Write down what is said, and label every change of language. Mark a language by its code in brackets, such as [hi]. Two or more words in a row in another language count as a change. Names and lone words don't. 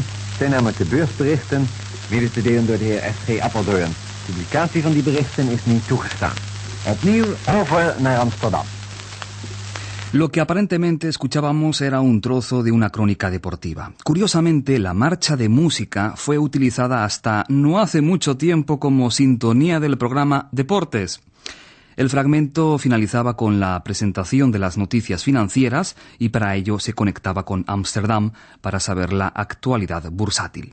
[nl] Zijn namelijk de beursberichten, mede te delen door de heer S.G. Appeldoorn. Publicatie van die berichten is niet toegestaan. Opnieuw over naar Amsterdam. [es] Lo que aparentemente escuchábamos era un trozo de una crónica deportiva. Curiosamente, la marcha de música fue utilizada hasta no hace mucho tiempo como sintonía del programa Deportes. El fragmento finalizaba con la presentación de las noticias financieras y para ello se conectaba con Ámsterdam para saber la actualidad bursátil.